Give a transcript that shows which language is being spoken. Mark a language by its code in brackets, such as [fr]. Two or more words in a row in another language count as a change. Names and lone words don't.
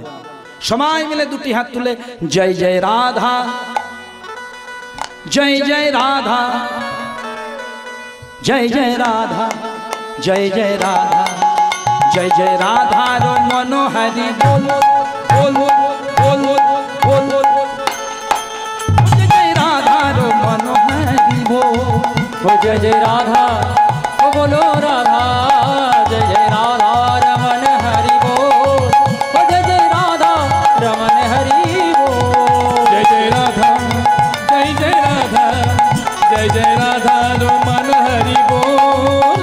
[bn] সবাই মিলে দুটি হাত তুলে জয় জয় রাধা, জয় জয় রাধা, জয় জয় রাধা, জয় জয় রাধা, জয় জয় রাধা রমন হরি বল বল বল বল, জয় জয় রাধা রমন হরি বল, [hi] जय जय राधा बोलो राधा, जय जय राधा रमन हरि बोल, जय जय राधा रमन हरि बोल, जय जय राधा, जय जय राधा, जय जय राधा रमन हरि बोल,